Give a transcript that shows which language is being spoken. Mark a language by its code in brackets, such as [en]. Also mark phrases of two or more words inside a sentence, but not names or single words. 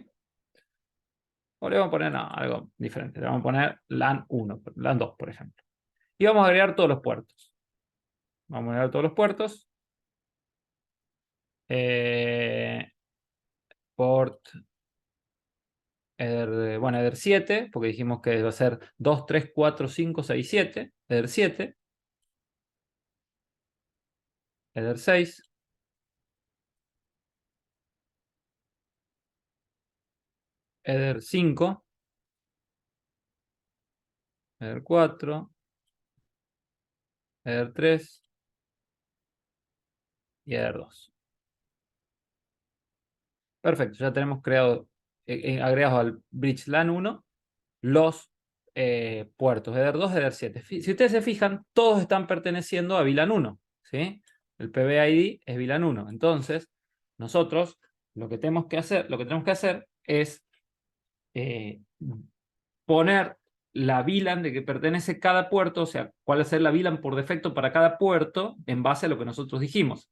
[es] O le vamos a poner no, algo diferente. Le vamos a poner LAN 1, LAN 2, por ejemplo. Y vamos a agregar todos los puertos. Vamos a agregar todos los puertos. Port bueno, Eder 7, porque dijimos que va a ser 2, 3, 4, 5, 6, 7. Eder 7. Eder 6. Eder 5. Eder 4. Eder 3. Y Eder 2. Perfecto, ya tenemos creado, agregados al bridge LAN 1 los puertos Eder 2, Eder 7. Si ustedes se fijan, todos están perteneciendo a VLAN 1. ¿Sí? El PBID es VLAN 1. Entonces, nosotros lo que tenemos que hacer es poner la VLAN de que pertenece cada puerto, o sea, cuál es la VLAN por defecto para cada puerto en base a lo que nosotros dijimos.